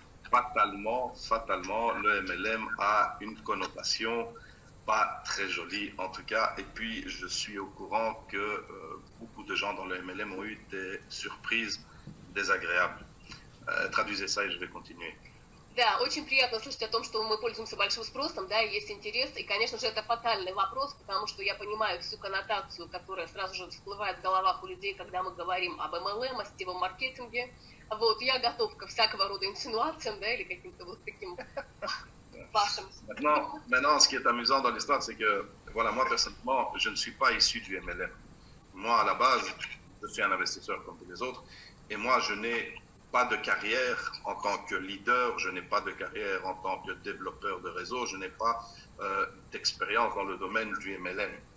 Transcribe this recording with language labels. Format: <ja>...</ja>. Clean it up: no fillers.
<fr>Fatalement, le MLM a une connotation pas très jolie en tout cas. Et puis, je suis au courant que beaucoup de gens dans le MLM ont eu des surprises désagréables. Traduisez ça et je vais continuer.</fr> <ru>Да, очень приятно слышать о том, что мы пользуемся большим спросом, да, и есть интерес. И, конечно же, это фатальный вопрос, потому что я понимаю всю коннотацию, которая сразу же всплывает в головах у людей, когда мы говорим об MLM, о сетевом маркетинге. Вот, я готов ко всякого рода инсинуациям, да, или каким-то вот таким вашим.</ru> <fr>Maintenant, ce qui est amusant dans l'histoire, c'est que, voilà, moi, personnellement, je ne suis pas issu du MLM. Moi, à la base, je suis un investisseur comme tous les autres, et moi, je n'ai pas de carrière en tant que leader, je n'ai pas de carrière en tant que développeur de réseau, je n'ai pas d'expérience dans le domaine du MLM.</fr>